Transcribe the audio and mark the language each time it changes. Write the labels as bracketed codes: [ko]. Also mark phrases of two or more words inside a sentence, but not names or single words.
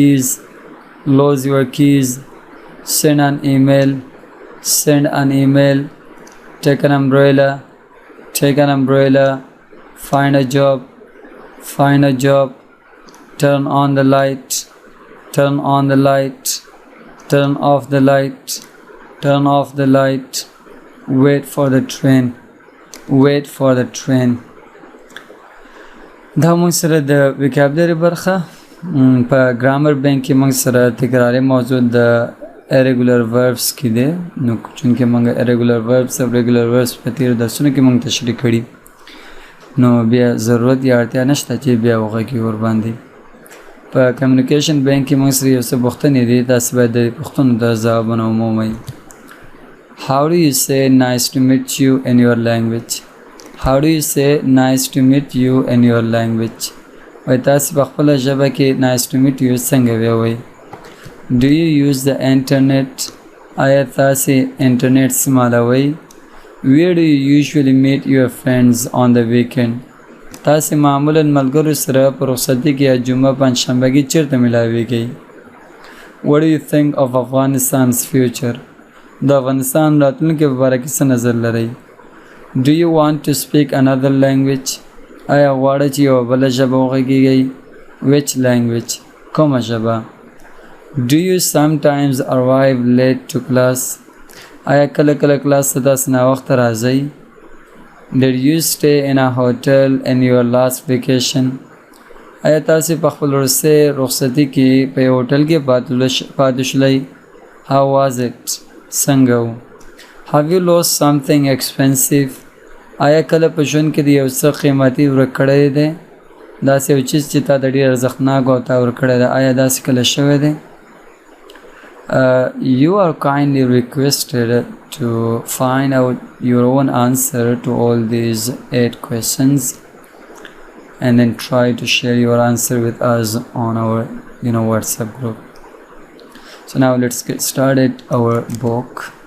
[en] keys, send an email, take an umbrella, find a job, turn on the light, turn off the light, wait for the train. [ps] دا موږ سره د وکابلري برخه په [en] grammar bank [ps] کې موږ سره تکراري موضوع د [en] irregular verbs [ps] کې دی. نو چونکې موږ [en] irregular verbs [ps] او [en] regular verbs [ps] په تیر درسونو کې موږ تشریح کړي نو بیا ضرورت یا اړتیا نشته چې بیا وغږیږو ورباندې. په [en] communication bank [ps] کې موږ سره یو څه پوښتنې دي تاسو باید د پوښتنو د ځوابونه ومومئ. [en] How do you say nice to meet you in your language? [ps] وای تاسو په خپل ژبه کې [en] nice to meet you [ps] څنګه وایئ؟ [en] Do you use the internet? [ps] آیا تاسو انټرنیټ استعمالوئ؟ [en] Where do you usually meet your friends on the weekend? [ps] تاسو معمولا ملګرو سره په رخصتي کې یا جمعه پنجشنبه کې چیرته ملاویږئ؟ [en] What do you think of Afghanistan's future? [ps] د افغانستان راتلونکي په باره کې څه نظر لرئ؟ [en] Do you want to speak another language? [ps] آیا غواړئ چې یوه بله ژبه وغږیږئ؟ [en] Which language? [ps] کومه ژبه؟ [en] Do you sometimes arrive late to class? [ps] آیا کله کلاس ته تاسو ناوخته راځئ؟ [en] Did you stay in a hotel in your last vacation? [ps] آیا تاسو په خپل وروستۍ رخصتي کې په یو هوټل کې پاتې شولئ؟ [en] How was it? [ps] څنګه و؟ [en] Have you lost something expensive? [ps] آیا کله په ژوند کې د یو څه قیمتي ورک کړی دی؟ داسې یو چیز چې تا د ډېر ارزښتناک او تا ورک کړی دی آیا داسې کله شوی دی؟ [en] You are kindly requested to find out your own answer to all these 8 questions and then try to share your answer with us on our WhatsApp group. So now let's get started our book.